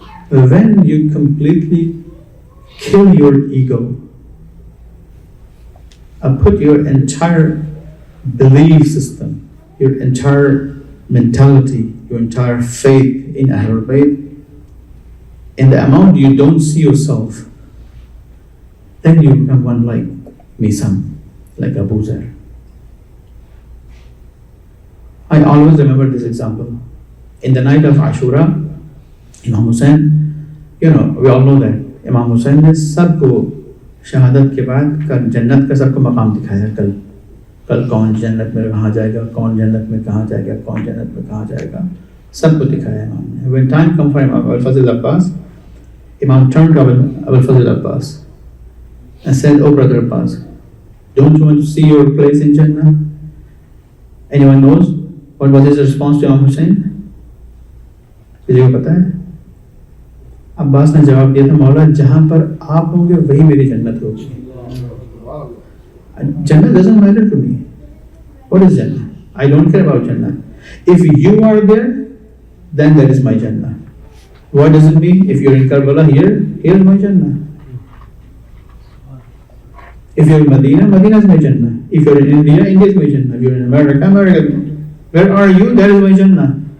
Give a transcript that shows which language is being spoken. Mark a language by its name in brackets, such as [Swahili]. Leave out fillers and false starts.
[English] When you completely kill your ego, put your entire belief system, your entire mentality, your entire faith in Ahlul Bayt, in the amount you don't see yourself, then you become one like Misam, like Abu Zar. I always remember this example. In the night of Ashura, Imam Hussain, we all know that Imam Hussain [Hindi] ने सबको शहादत के बाद कल जन्नत का सबको मकाम दिखाया। कल कौन जन्नत में कहाँ जाएगा, कौन जन्नत में कहाँ जाएगा, कौन जन्नत में कहाँ जाएगा, सबको दिखाया इमाम ने। [English] When time come for Imam Al-Fazl Abbas, Imam turned to Abul Fazl Abbas and said, "Oh brother Abbas, don't you want to see your place in Jannah?" Anyone knows what was his response to Imam Hussain? [Hindi] किसी को पता है? अब्बास ने जवाब दिया था, मौला जहां पर आप होंगे वही मेरी जन्नत होगी। [English] Jannah doesn't matter to me. What is Jannah? I don't care about Jannah. If you are there, then that is my Jannah. What does it mean? If you're in Karbala here is my Jannah. If you're in Medina, Medina is my Jannah. If you're in India, India is my Jannah. If you're in America, America. Where are you? That is my Jannah.